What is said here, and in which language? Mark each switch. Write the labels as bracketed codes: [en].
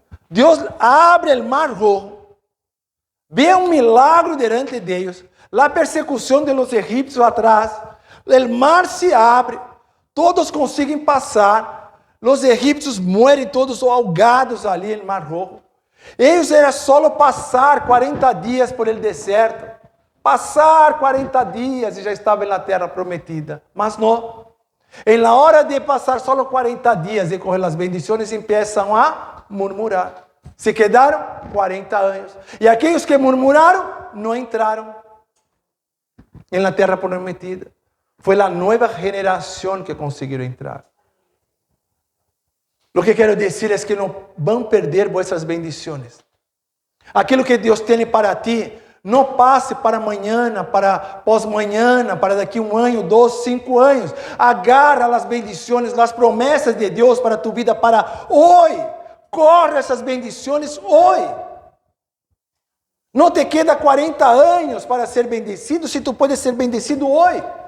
[pt] Deus abre o mar [es] rojo, [pt] vê milagre diante de Deus, a persecução [es] de los [pt] egípcios atrás, o mar se abre, todos conseguem passar, os egípcios morrem todos [es] ahogados [pt] ali no mar rojo. Eles era só passar 40 dias [es] por el [pt] deserto, passar 40 dias e já estavam na terra prometida, mas não. [es] En la hora de pasar solo 40 días de coger las bendiciones, empiezan a murmurar. Se quedaron 40 años. Y aquellos que murmuraron, no entraron en la tierra prometida. Fue la nueva generación que consiguió entrar. Lo que quiero decir es que no van a perder vuestras bendiciones. [pt] Aquilo que Deus tem para ti, não passe para amanhã, para pós-manhã, para daqui 1 ano, 2, 5 anos. Agarra as bendições, as promessas de Deus para tu vida, para hoje. Corre essas bendições hoje. Não [es] te queda [pt] 40 anos para ser [es] bendecido, [pt] se tu pode ser bendecido hoje.